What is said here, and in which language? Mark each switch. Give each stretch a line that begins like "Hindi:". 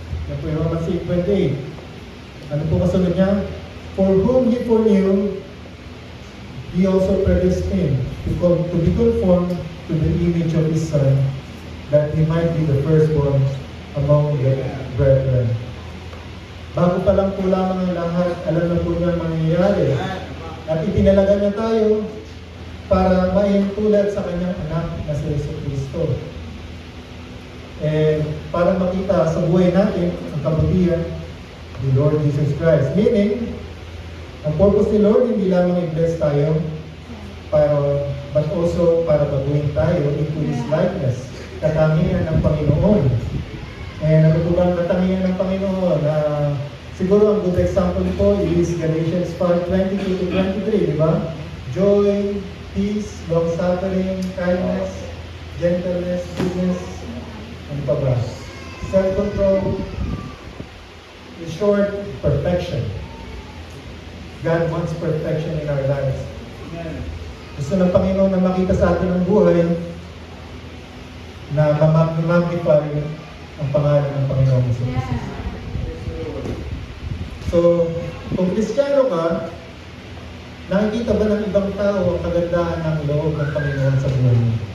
Filipino: Yan po yung Romans 8:28. Ano po kasunod niya?
English: For whom He foreknew, He also predestined to be conformed to the image of His Son, that He might be the firstborn among the brethren.
Filipino: Bago pa lang po lamang ang lahat, alam na po niya ang mangyayari. At itinalaga niya tayo para maintulad sa kanyang anak na si Jesucristo. Para makita sa buhay natin ang kabutihan ni Lord Jesus Christ. Meaning, ang purpose ni Lord hindi lamang i-bless tayo,
English: but also
Filipino: para baguhin tayo
English: into His likeness.
Filipino: Katangian ng Panginoon. Ano po bang katangian ng Panginoon? Siguro ang
English: good example
Filipino: po is Galatians 5:22-23, di ba?
English: Joy, peace, long-suffering, kindness, gentleness, goodness, ano pa ba? Self-control, in short, perfection. God wants perfection in our lives.
Filipino: Gusto ng Panginoon na makita sa atin ang buhay na ma-magnify ang pangalan ng Panginoon sa Jesus. So, kung Kristiyano ka, nakikita ba ng ibang tao ang kagandahan ng loob ng Panginoon sa buhay mo?